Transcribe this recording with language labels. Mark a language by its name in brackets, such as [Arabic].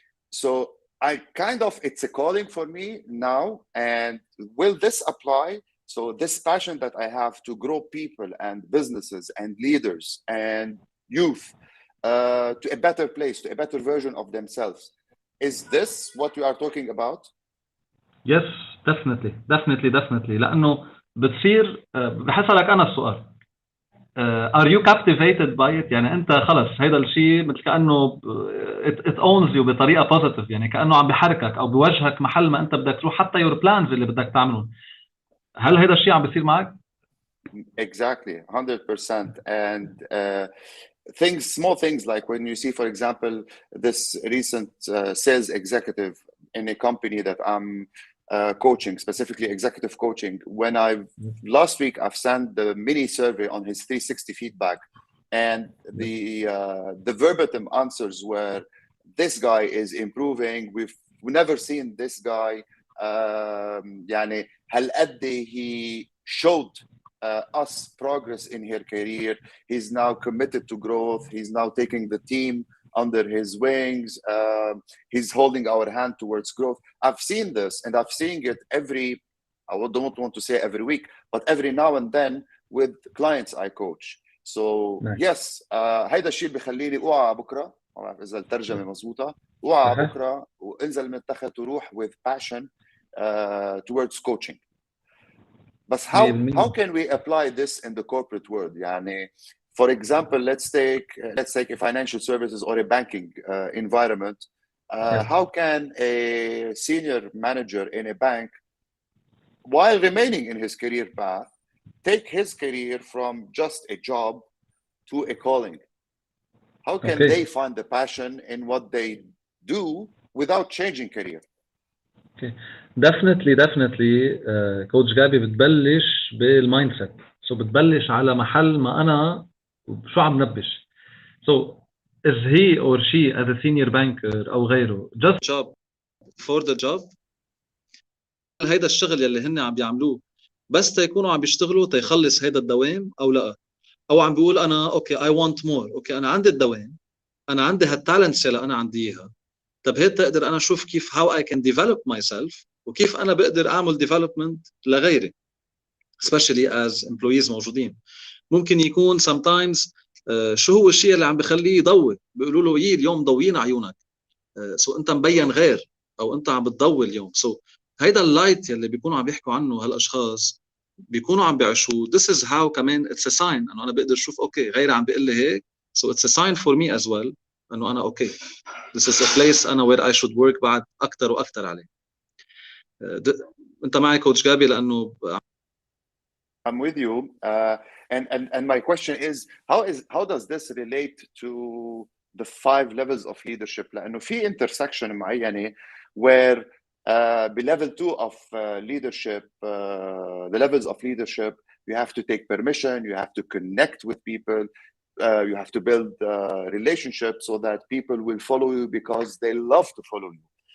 [English] So I kind of, it's a calling for me now, and will this apply? So this passion that I have to grow people and businesses and leaders and youth to a better place, to a better version of themselves. Is this what we are talking about? Yes, definitely. [Arabic] لأنه بتصير بحسألك أنا السؤال. [English] Are you captivated by it؟ [Arabic] يعني أنت خلص هيدا الشيء مثل كأنه [English] it owns you [Arabic] بطريقة positive، يعني كأنه عم بحركك أو بوجهك محل ما أنت بدك تروح، حتى [English] your plans [Arabic] اللي بدك تعملهم. هل هيدا الشيء عم بيصير معك؟ [English] Exactly, 100%. And things, small things like when you see, for example, this recent sales executive in a company that I'm coaching, specifically executive coaching, when last week I've sent the mini survey on his 360 feedback, and the verbatim answers were, this guy is improving, we've never seen this guy [Arabic] يعني هالقد [English] he showed us progress in her career. He's now committed to growth. He's now taking the team under his wings. He's holding our hand towards growth. I've seen this, and I've seen it I don't want to say every week, but every now and then with clients I coach. So Nice. [Arabic] yes, هيدا الشيء بخليني اوعى بكره، ما بعرف اذا الترجمه مضبوطه، اوعى بكره وانزل من التخت وروح [English] with passion towards coaching. But how can we apply this in the corporate world? يعني, for example, let's take a financial services or a banking environment. How can a senior manager in a bank, while remaining in his career path, take his career from just a job to a calling? How can they find the passion in what they do without changing career? Okay. [Arabic] Definitely كوتش جابي بتبلش بالمايند سيت. سو بتبلش على محل ما انا شو عم نبش. [English] So is he or she as a senior banker [Arabic] او غيره [English] just job for the job؟ [Arabic] هيدا الشغل يلي هن عم بيعملوه بس تيكونوا عم بيشتغلوا تيخلص هيدا الدوام او لا، او عم بيقول انا اوكي [English] I want more، [Arabic] اوكي انا عندي الدوام، انا عندي هالتالنتس اللي انا عندي اياها، طب هيك تقدر انا اشوف كيف [English] how I can develop myself [Arabic] وكيف انا بقدر اعمل development لغيري [English] especially as employees [Arabic] موجودين. ممكن يكون sometimes شو هو الشيء اللي عم بخليه يضوي، بيقولوا له يي اليوم ضوينا عيونك، سو انت مبين غير او انت عم بتضوي اليوم. سو هيدا اللايت يلي بيكونوا عم يحكوا عنه هالاشخاص بيكونوا عم بيعيشوه. [English] this is how كمان it's a sign [Arabic] انه انا بقدر اشوف اوكي غيري عم بيقول لي هيك، [English] so it's a sign for me as well انه انا okay this is a place انا where I should work [Arabic] بعد اكثر واكثر عليه. انت معي كوتش جابي؟ لانه [English] I'm with you, and my question is how does this relate to the 5 levels of leadership؟ [Arabic] لأنه في [English] intersection معينة where بlevel 2 of leadership, the levels of leadership, you have to take permission, you have to connect with people, you have to build relationships so that people will follow you because they love to follow you.